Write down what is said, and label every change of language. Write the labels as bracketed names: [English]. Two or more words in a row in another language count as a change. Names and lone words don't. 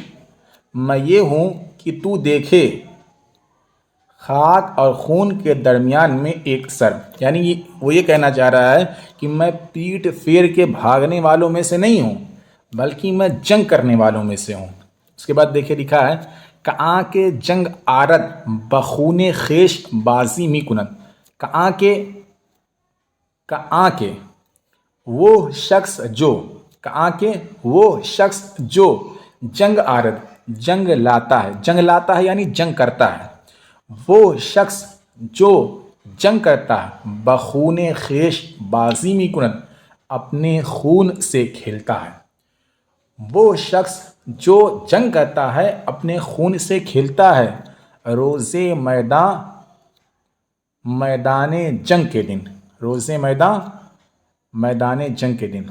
[Urdu] میں یہ ہوں کہ تو دیکھے خاک اور خون کے درمیان میں ایک سر. یعنی وہ یہ کہنا چاہ رہا ہے کہ میں پیٹھ پھیر کے بھاگنے والوں میں سے نہیں ہوں بلکہ میں جنگ کرنے والوں میں سے ہوں. اس کے بعد دیکھیے لکھا ہے کہاں کے [Persian] جنگ آرد بخون خیش بازی می کنند. [Urdu] کہاں کے وہ شخص جو. کہاں کے وہ شخص جو [Persian] جنگ آرد [Urdu] جنگ لاتا ہے. جنگ لاتا ہے یعنی جنگ کرتا ہے. وہ شخص جو جنگ کرتا ہے [Persian] بخون خیش بازی می کنند [Urdu] اپنے خون سے کھیلتا ہے. وہ شخص جو جنگ کرتا ہے اپنے خون سے کھیلتا ہے. [Persian] روز میدان [Urdu] جنگ کے دن. [Persian] روز میدان [Urdu] جنگ کے دن.